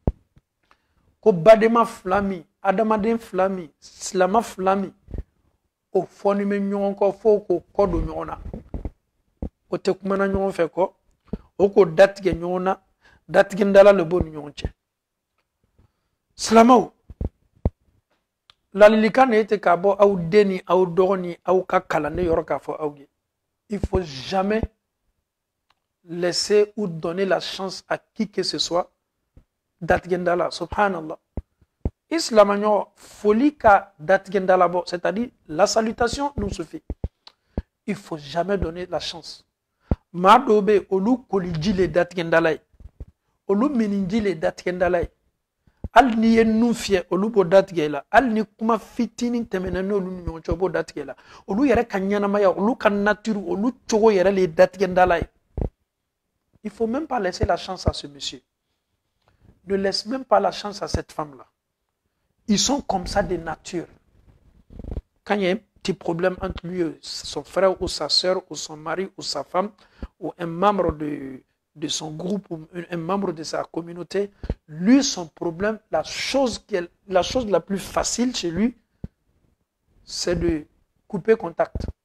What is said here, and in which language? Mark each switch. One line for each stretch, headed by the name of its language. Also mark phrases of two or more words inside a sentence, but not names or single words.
Bambara: ko badema fila min adamaden fila min silama fila min o fɔni bɛ ɲɔgɔn kɔ fo k'o kɔ don ɲɔgɔn na o tɛ kumana ɲɔgɔn fɛ kɔ o k'o datigɛ ɲɔgɔn na datigɛndala le b'o ni ɲɔgɔn cɛ silamaw ladilikan de ye ten k'a bɔ aw den ni aw dɔgɔ ni aw ka kalanden yɔrɔ k'a fɔ aw ye
French: il faut jamais laisser ou donner la chance à qui que ce soit datigɛndala subhanallah
Bambara: islamaɲɔgɔn foli ka datigɛndala bɔ
French: c'est-à-dire la salutation nous suffit il faut jamais donner la chance
Bambara: maa dɔw bɛ yen olu koliji le datigɛndala ye olu miniji le datigɛndala ye hali n'i ye nun fiyɛ olu b'o datigɛ i la hali ni kuma fitinin tɛmɛna n'olu ni ɲɔgɔn cɛ o b'o datigɛ i la olu yɛrɛ ka ɲɛnamaya olu ka nature olu cogo yɛrɛ le ye datigɛndala ye
French: il faut même pas laisser la chance à ce monsieur ne laisse même pas la chance à cette femme-là. Ils sont comme ça de nature. Quand il y a un petit problème entre lui et son frère ou sa soeur ou son mari ou sa femme ou un membre de son groupe ou un membre de sa communauté, lui, son problème, la chose la plus facile chez lui, c'est de couper contact.